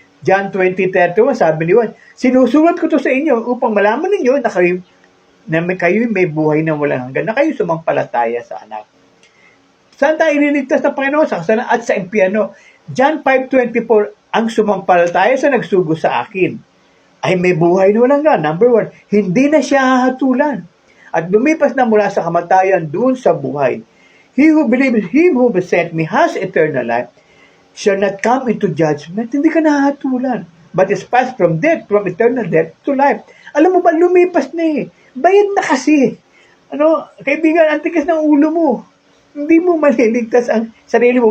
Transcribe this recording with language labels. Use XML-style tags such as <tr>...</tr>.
<tl>John 20:31, sabi ni Juan, sinusulat ko to sa inyo upang malaman ninyo na kayo may buhay na walang hanggan, na kayo sumampalataya sa anak. Saan tayo ililigtas ng Panginoon? Sa kasalanan at sa impyerno. John 5:24, ang sumampalataya sa nagsugo sa akin ay may buhay na walang hanggan. Number 1, hindi na siya hahatulan at lumipas na mula sa kamatayan doon sa buhay.</tl> <en>He who believes him who sent me has eternal life, shall not come into judgment.</en> <tl>Hindi ka nahahatulan,</tl> <en>but is passed from death, from eternal death to life.</en> <tl>Alam mo ba, lumipas na eh. Bayad na kasi. Kaibigan, ang tigas ng ulo mo. Hindi mo maliligtas ang sarili mo.</tl>